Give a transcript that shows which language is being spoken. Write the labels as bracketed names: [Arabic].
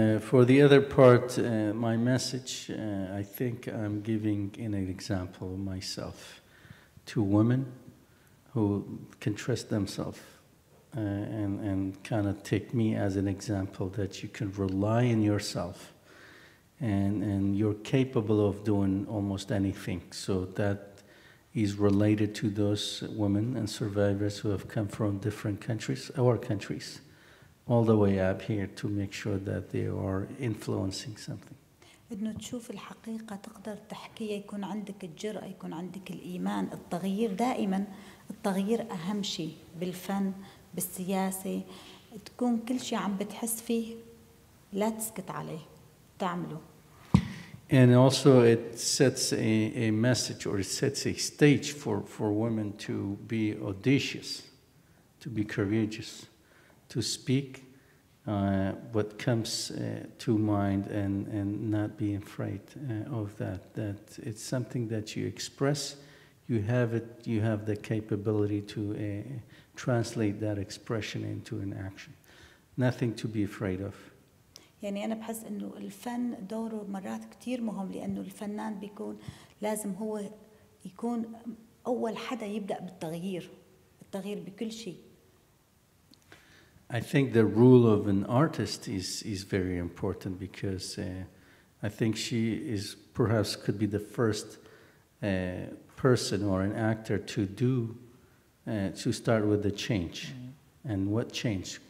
[English] For the other part, my message, I think I'm giving an example of myself to women who can trust themselves and kind of take me as an example that you can rely on yourself and you're capable of doing almost anything. So that is related to those women and survivors who have come from different countries, our countries, all the way up here to make sure that they are influencing something. [Arabic] إنه تشوف الحقيقة تقدر تحكيها، يكون عندك الجرأة، يكون عندك الإيمان، التغيير دائما، التغيير أهم شيء بالفن، بالسياسة، تكون كل شيء عم بتحس فيه لا تسكت عليه، تعمله. [English] And also it sets a message, or it sets a stage for women to be audacious, to be courageous, to speak what comes to mind and not be afraid of that. That it's something that you express, you have the capability to translate that expression into an action. Nothing to be afraid of. [Arabic] يعني أنا بحس إنه الفن دوره مرات كتير مهم، لأنه الفنان بيكون لازم هو يكون أول حدا يبدأ بالتغيير، التغيير بكل شيء. [English] I think the role of an artist is very important because I think she is perhaps could be the first person or an actor to start with the change. And what change?